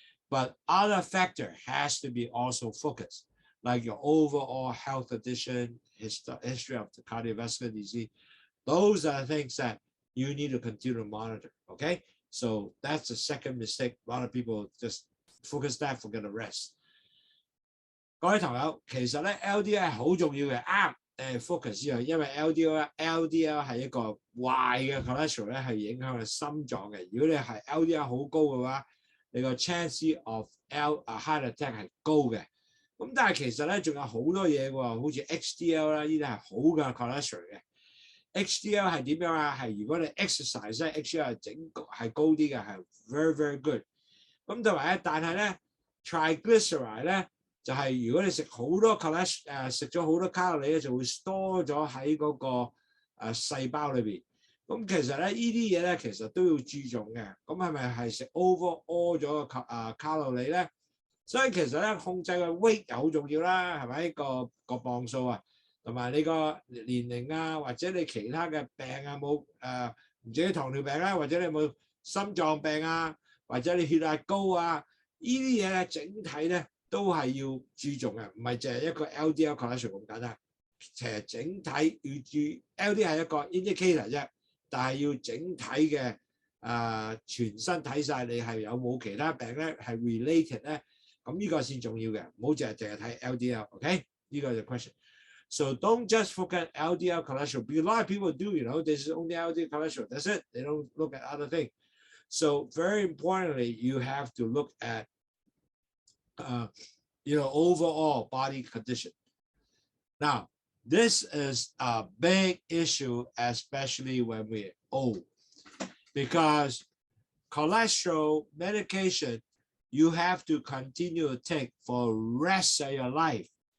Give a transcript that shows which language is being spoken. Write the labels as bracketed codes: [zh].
[en] But other factor has to be also focused, like your overall health condition, history of the cardiovascular disease. Those are things that you need to continue to monitor, okay? So that's the second mistake. A lot of people just focus that, forget the rest. [yue] 各位朋友，其實咧 LDL 係好重要嘅，啱focus 呢樣，因為 LDL 係一個壞嘅 cholesterol 咧，係影響你心臟嘅。如果你係 LDL 好高嘅話，你個 [en] chance of heart attack [yue] 係高嘅。咁但係其實咧仲有好多嘢喎，好似 HDL 啦，呢啲係好嘅 cholesterol 嘅。 HDL 係點樣啊？係如果你 exercise 咧 ，HDL 係高啲嘅，係 [en] very very good。 [yue] 咁同埋咧，但係咧 triglyceride 咧就係如果你食好多 cholesterol 食咗好多卡路里咧，就會 store 咗喺嗰個細胞裏邊。咁其實咧呢啲嘢咧其實都要注重嘅。咁係咪係食 overall 咗個卡路里咧？所以其實咧控制個 weight 又好重要啦，係咪個磅數啊？同埋你個年齡啊，或者你其他嘅病啊冇唔止糖尿病啦，或者你有冇心臟病啊，或者你血壓高啊，呢啲嘢咧整體咧都係要注重嘅，唔係淨係一個 LDL cholesterol 咁簡單。其實整體要LDL 係一個 indicator 啫，但係要整體嘅全身睇晒你係有冇其他病咧係 related 咧，咁呢個先重要嘅，唔好淨係睇 LDL。OK， 呢個就 question。 [en] So don't just focus on LDL cholesterol. Because a lot of people do, this is only LDL cholesterol. That's it. They don't look at other things. So very importantly, you have to look at, overall body condition. Now, this is a big issue, especially when we're old, because cholesterol medication you have to continue to take for the rest of your life.